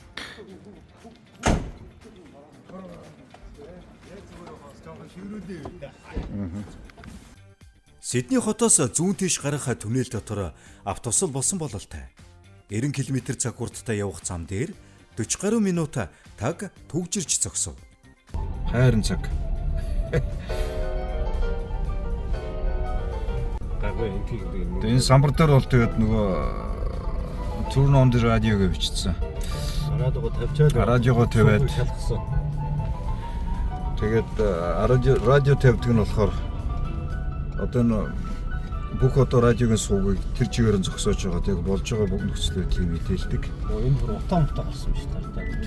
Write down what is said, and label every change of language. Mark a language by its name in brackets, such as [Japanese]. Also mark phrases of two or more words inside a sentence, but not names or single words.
[Mongolian] Сидней хотоос зүүн тийш гарах түнэл дотор автобус болсон бололтой. 90 км цаг хурдтай явах зам дээр 40 гаруй минут таг түгжирч зогсов. Хайрын цаг. Гаггүй энэ Энэ самбар дээр бол тэгээд нөгөө [English] Turn on the radio [Mongolian] гэж бичсэн. радиого тавьчаад Радиого тавиад шалгасан. тэгээд радио тавьдаг нь болохоор одоо н бүх одоо радиогийн суугийг тэр чигээр нь зогсоож байгаа. Тэгээд болж байгаа бүх нөхцөл байдлыг мэдээлдэг. Энэ бүр утаа гарсан шүү дээ.